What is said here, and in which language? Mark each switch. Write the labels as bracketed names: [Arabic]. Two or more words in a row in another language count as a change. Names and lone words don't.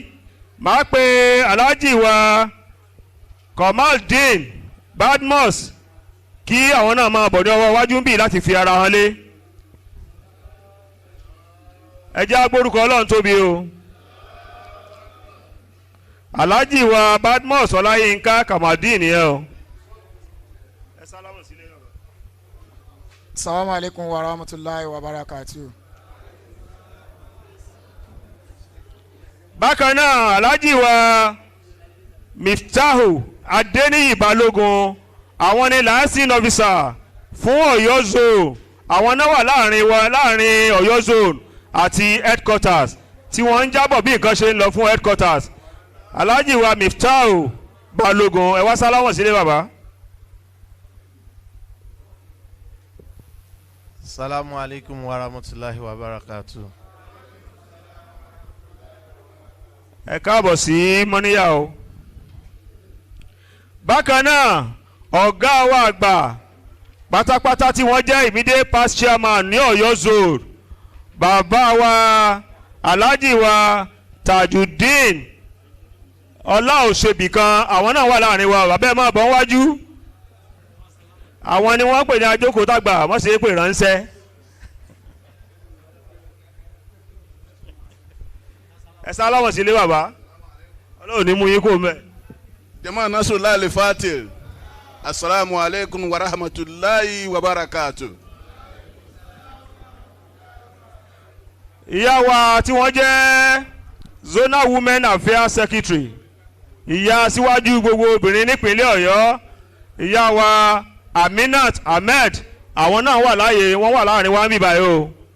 [Yoruba] Màá pe Alhaji wa Kamaldeen Badmus kí àwọn náà máa bọ̀ ní ọwọ́ iwájú ń bì láti fi ara hàn lé. Ẹ jẹ́ agbórúkọ Ọlọ́run tóbi o. Alhaji wa Badmus Ọláyínká Kamaldeen yẹn o. [Arabic] السلام عليكم ورحمة الله وبركاته. [Yoruba] Bákan náà Alhaji wa Miftahu Adeniyi Balógun, àwọn ni [English] liaison officer [Yoruba] fún Ọ̀yọ́ zone, àwọn náà wà láàrin Ọ̀yọ́ zone àti headquarters tí wọ́n ń jábọ̀ bí nǹkan ṣe ń lọ fún headquarters. Alhaji wa Miftahu Balógun, ẹ wá sálámọ̀ sílé bàbá. [Arabic] السلام عليكم ورحمة الله وبركاته. [Yoruba] Ẹ káàbọ̀ sí Moniya o. Bákan náà ọ̀gá wa àgbà pátápátá tí wọ́n jẹ́ [English] immediate past chairman [Yoruba] ní Ọ̀yọ́ zone, bàbá wa Alhaji wa Tajudeen Ọláòṣèbìkan, àwọn náà wà láàrin wa. Bàbá ẹ máa bọ̀ wájú. Àwọn ni wọ́n pè ní ajókòó tàgbà, wọ́n sì pè ránṣẹ́. Ẹ sálámọ̀ sílé bàbá, Ọlọ́run ní mú yín kó mẹ́. [Arabic] جماعة نصر الله الفاتح السلام عليكم ورحمة الله وبركاته. [Yoruba] Ìyá wa tí wọ́n jẹ́ [English] zonal women affairs secretary [Yoruba] ìyá síwájú gbogbo obìnrin nípínlẹ̀ Ọ̀yọ́ ìyá wa Aminat Ahmed àwọn náà wà láàyè wọ́n wà láàrin wa ń bì báyìí o.